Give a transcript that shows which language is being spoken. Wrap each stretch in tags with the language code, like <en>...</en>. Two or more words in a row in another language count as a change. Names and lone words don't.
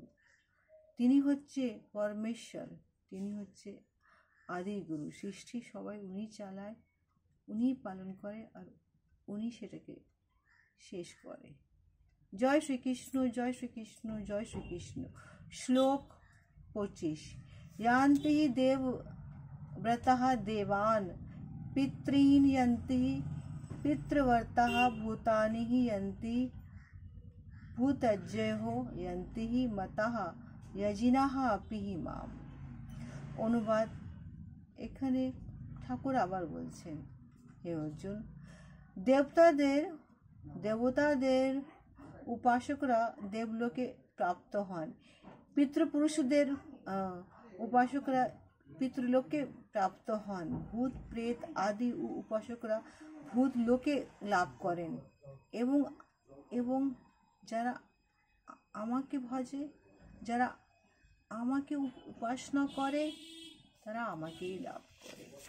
<bn>তিনি হচ্ছে পরমেশ্বর, তিনি হচ্ছে আদি গুরু। সৃষ্টি সবাই উনি চালায়, উনি পালন করে, আর উনি সেটাকে শেষ করে। জয় শ্রীকৃষ্ণ, জয় শ্রীকৃষ্ণ, জয় শ্রীকৃষ্ণ। শ্লোক 25।</bn> <sa>यान्ति देव व्रतः देवान् पितॄन् यन्ति पितृव्रतः भूतानि यन्ति भूतज्जयो यन्ति मतः यजिनः अपि माम्।</sa> <bn>অনুবাদ। এখানে ঠাকুর আবার বলছেন, হে অর্জুন, দেবতাদের উপাসকরা দেবলোকে প্রাপ্ত হন, পিতৃপুরুষদের উপাসকরা পিতৃলোকে প্রাপ্ত হন, ভূত প্রেত আদি উপাসকরা ভূত লোকে লাভ করেন, এবং যারা আমাকে ভজে, যারা আমাকে উপাসনা করে তারা আমাকেই লাভ করে।</bn>